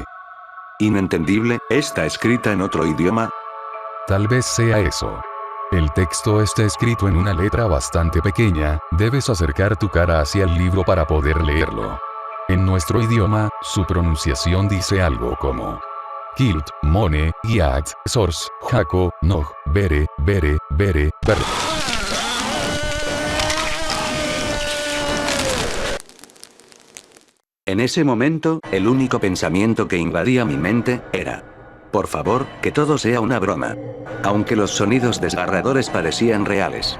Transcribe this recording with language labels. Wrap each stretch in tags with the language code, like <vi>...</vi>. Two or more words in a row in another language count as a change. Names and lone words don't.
<es>¿Inentendible? ¿Está escrita en otro idioma? Tal vez sea eso. El texto está escrito en una letra bastante pequeña, debes acercar tu cara hacia el libro para poder leerlo. En nuestro idioma, su pronunciación dice algo como Kilt, Mone, Iat, Source, Jaco, Nog, Bere, Bere, Bere, Ber. En ese momento, el único pensamiento que invadía mi mente, era: por favor, que todo sea una broma. Aunque los sonidos desgarradores parecían reales.</es>